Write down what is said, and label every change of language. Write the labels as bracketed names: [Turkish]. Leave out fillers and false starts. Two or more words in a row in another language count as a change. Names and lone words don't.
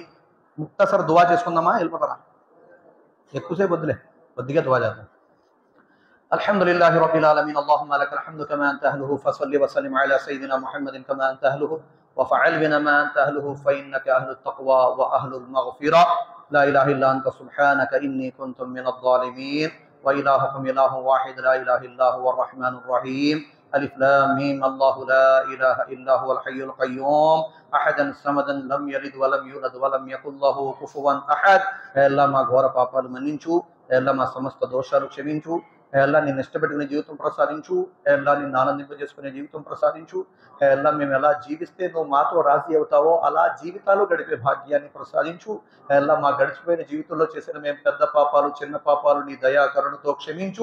[Telugu] ముక్తసర్ దువా చేసుకుందామా? వెళ్ళిపోతారా? ఎక్కువసేపు వద్దులే, కొద్దిగా దువా చేద్దాం. [Arabic] الحمد لله رب العالمين. اللهم لك الحمد كما أنت أهله فصل وسلم على سيدنا محمد كما أنت أهله وافعل بنا ما أنت أهله فإنك أهل التقوى وأهل المغفرة. لا إله إلا أنت سبحانك إني كنت من الظالمين وإلهكم إله واحد لا إله إلا هو الرحمن الرحيم. ألف لام ميم. الله لا إله إلا هو الحي القيوم أحدا صمدا لم يلد ولم يولد ولم يكن له كفوا أحد. [Telugu] الله మా ఘోర పాపాలు మన్నించు, Allah మా సమస్త దోషాలు క్షమించు, Allah నిన్ను ఇష్టపెట్టుకునే జీవితం ప్రసాదించు, Allah నిన్ను ఆనందింపజేసుకునే జీవితం ప్రసాదించు, Allah మేము ఎలా జీవిస్తే నువ్వు మాతో రాజీ అవుతావో అలా జీవితాలు గడిపే భాగ్యాన్ని ప్రసాదించు. Allah మా గడిచిపోయిన జీవితంలో చేసిన మేము పెద్ద పాపాలు చిన్న పాపాలు నీ దయా కరుణతో క్షమించు.